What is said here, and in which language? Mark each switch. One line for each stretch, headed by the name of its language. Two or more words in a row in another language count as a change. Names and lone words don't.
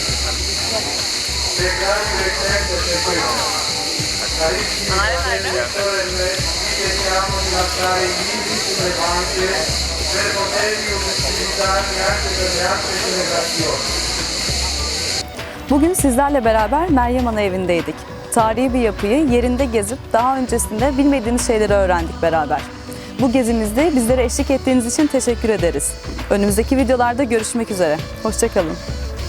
Turkish: Tekrar yürekten teşekkür ederim.
Italian: Carissimi fratelli, vi chiediamo di lasciare i libri sulle banche per poterli utilizzare anche per le altre celebrazioni.
Turkish: Bugün sizlerle beraber Meryem Ana evindeydik. Tarihi bir yapıyı yerinde gezip daha öncesinde bilmediğimiz şeyleri öğrendik beraber. Bu gezimizde bizlere eşlik ettiğiniz için teşekkür ederiz. Önümüzdeki videolarda görüşmek üzere. Hoşça kalın.